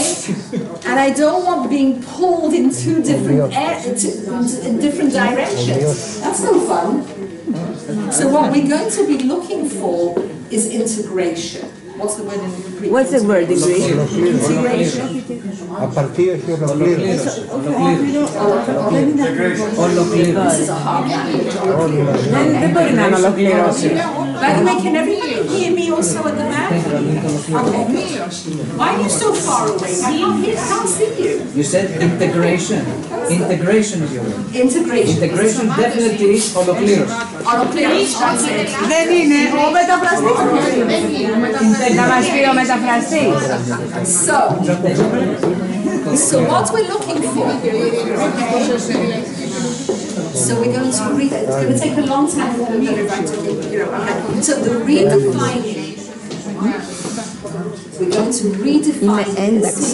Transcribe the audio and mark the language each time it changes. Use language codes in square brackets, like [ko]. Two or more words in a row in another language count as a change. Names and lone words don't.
[en] And I don't want being pulled in 2 different in different directions. That's no fun. So what we're going to be looking for is integration. What's the word in Greek? What's the word in Greek? Integration. [el] Απαρτίωση ολοκλήρωση. [en] This is a hard language. [el] Δεν μπορεί να ολοκληρώσει. [en] By the way, can everybody hear me also at the back? Okay. Why are you so far away? I can't see you. You said integration. Integration is your word. Integration. Integration definitely is holocleros. Holocleros, that's it. [el] Δεν είναι ο μεταφραστής. Να μας πει ο μεταφραστής. [en] So what we're looking for, so we're going to read it. It's going to take a long time for me to write it. So the redefining, we're going to redefine this.